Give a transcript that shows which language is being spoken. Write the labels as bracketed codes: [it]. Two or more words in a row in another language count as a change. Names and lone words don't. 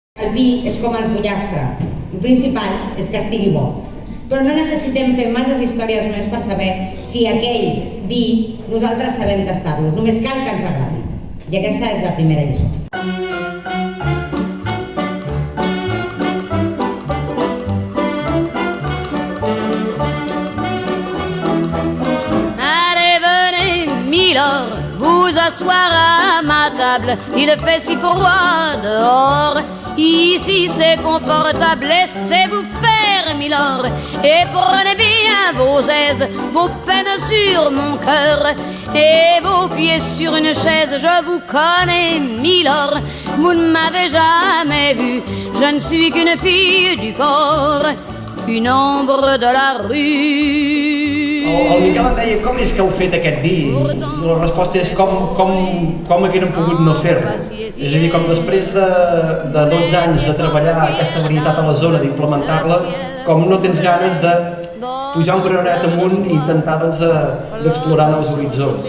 [ca] El vi és com el pollastre, el principal és que estigui bo. Però no necessitem fer masses històries més per saber si aquell vi nosaltres sabem tastar-lo, només cal que ens agradi. I aquesta és la primera lliçó. [fr] Allez, venez, Milord, vous asseoir à ma table. Il fait si froid dehors. Ici c'est confortable, laissez-vous faire, Milord, et prenez bien vos aises, vos peines sur mon cœur, et vos pieds sur une chaise. Je vous connais, Milord, vous ne m'avez jamais vu, je ne suis qu'une fille du port, une ombre de la rue. [ca] El Miquel em deia, com és que heu fet aquest vi? I la resposta és com hagueren pogut no fer-lo. És a dir, com després de 12 anys de treballar aquesta varietat a la zona, d'implementar-la, com no tens ganes de pujar un granet amunt i intentar d'explorar nous horitzons.